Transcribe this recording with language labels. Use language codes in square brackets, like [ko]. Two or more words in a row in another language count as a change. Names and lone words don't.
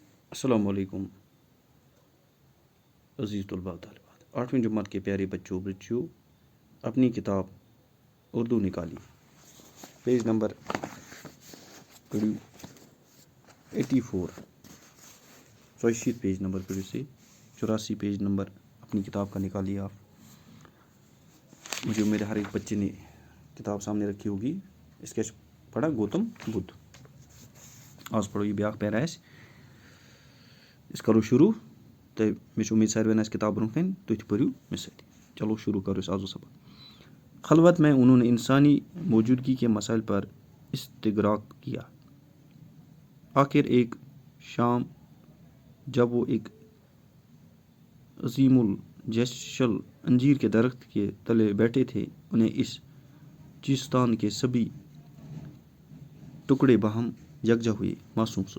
[ur] السلام علیکم عزیز طلباء طالبات، 8ویں جماعت کے پیارے بچوں بچیوں، اپنی کتاب اردو نکالی، پیج نمبر 84 84 پیج نمبر پڑھی سے 84 پیج نمبر اپنی کتاب کا نکالیے آپ. مجھے میرے ہر ایک بچے نے کتاب سامنے رکھی ہوگی. اسکیچ پڑھا گوتم بدھ. آج پڑھو یہ [ks] بیاکھ پیرا اس کرو شروع [ur] تو مجھے امید [ks] ساروی آسہِ کتاب برونٛہہ کَنۍ تُہۍ تہِ پٔرِو مےٚ سۭتۍ. [ur] چلو شروع کرو [ks] آزو سبق. [ur] خلوت میں انہوں نے انسانی موجودگی کے مسائل پر استغراق کیا. آخر ایک شام جب وہ ایک عظیم الجیشل انجیر کے درخت کے تلے بیٹھے تھے، انہیں اس چیستان کے سبھی ٹکڑے باہم یکجا ہوئے، معصوم سوئے.